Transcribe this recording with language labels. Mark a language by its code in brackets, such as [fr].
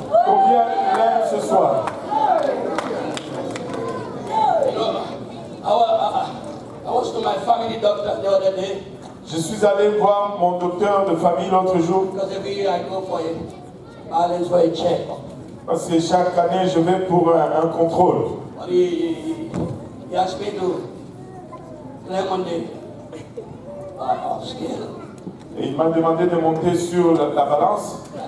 [fr] Combien l'aiment ce soir? [en] You know, I was to my family doctor the other day [fr] Je suis allé voir mon docteur de famille l'autre jour [en] because every year I go for a balance for a check. [fr] parce que chaque année je vais pour un contrôle. [en] But he asked me to climb on the scale. [fr] Et il m'a demandé de monter sur la balance.